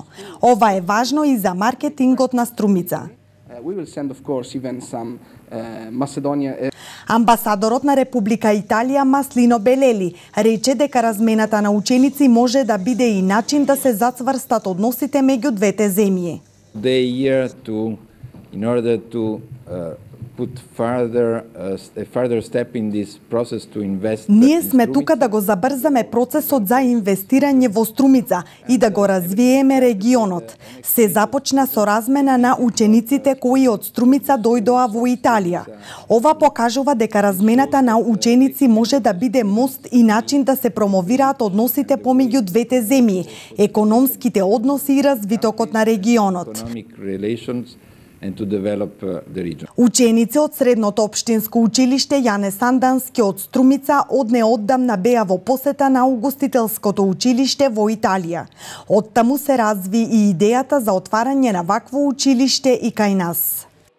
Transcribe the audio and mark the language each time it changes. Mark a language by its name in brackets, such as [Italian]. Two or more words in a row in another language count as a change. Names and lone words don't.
[Macedonian] Ова е важно и за маркетингот на Струмица. Амбасадорот на Република Италија Маслино Белели рече дека размената на ученици може да биде и начин да се зацврстат односите меѓу двете земји. [English] In order to put a further step in this process to invest. [Macedonian] Ние сме тука да го забрзаме процесот за инвестирање во Струмица и да го развиеме регионот. Се започна со размена на учениците кои од Струмица дојдоа во Италија. Ова покажува дека размената на ученици може да биде мост и начин да се промовираат односите помеѓу двете земји, економските односи и развитокот на регионот. [English] And to develop the region. [Macedonian] Ученици од средното општинско училиште Јане Сандански од Струмица од неодамна беа во посета на угостителското училиште во Италија. Оттаму се разви и идејата за отварање на вакво училиште и кај нас.